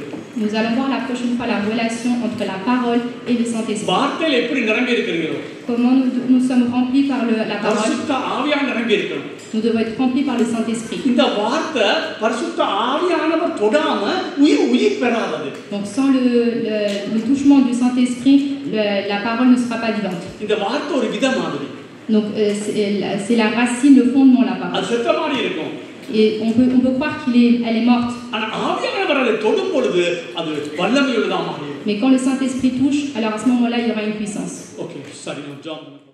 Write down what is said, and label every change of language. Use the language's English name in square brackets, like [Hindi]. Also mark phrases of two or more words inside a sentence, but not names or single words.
[French] Nous allons voir la prochaine fois la relation entre la parole et le Saint-Esprit. [Tamil] வார்த்தையில எப்படி நிரம்பி இருக்கீங்களோ? [French] Comment nous sommes remplis par la parole? [Tamil] பரிசுத்த ஆவியானவர் நிரம்பி இருக்கணும். [French] Nous devons être remplis par le Saint-Esprit. [Tamil] இந்த வார்த்தை பரிசுத்த ஆவியானவர் தொடாம உயிர் பெறாதது. [French] Donc sans le touchement du Saint-Esprit, la parole ne sera pas vivante. [Tamil] இந்த வார்த்தை ஒரு வித மாதிரி. [French] Donc c'est la racine, le fondement la parole. [Tamil] அது செத்த மாதிரி இருக்கும். [French] Et on peut croire elle est morte. [Tamil] ஆனா ஆவியானவர் அதை தொடும் பொழுது அது வல்லமையுள்ளதா மாறும். [French] Mais quand le Saint-Esprit touche, alors à ce moment-là, il y aura une puissance. [Tamil] OK, சரி, நான் ஜெபம் பண்ணுறேன்.